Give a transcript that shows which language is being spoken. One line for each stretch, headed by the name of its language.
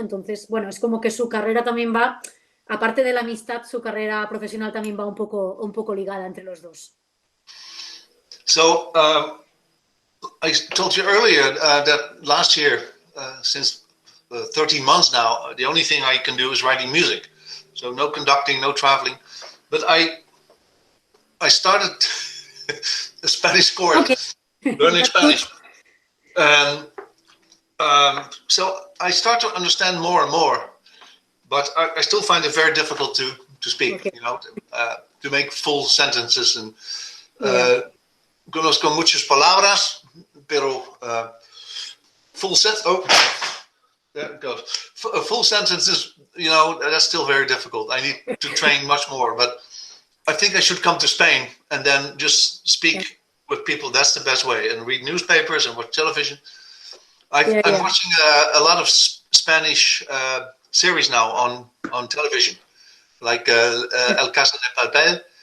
Spanish: Entonces, bueno, es como que su carrera también va, aparte de la amistad, su carrera profesional también va un poco ligada entre los dos.
English: So, I told you earlier that last year, since 13 months now, the only thing I can do is writing music. So no conducting, no traveling. But I started a Spanish course, learning Spanish. And so I start to understand more and more, but I still find it very difficult to speak. Okay. You know, to make full sentences. And
Spanish: conozco muchas palabras, pero
English: full sentence. Oh, there it goes. Full sentences, you know, that's still very difficult. I need to train much more, but I think I should come to Spain and then just speak with people. That's the best way, and read newspapers and watch television. I'm watching a lot of Spanish series now on television, like El Casa de Papel.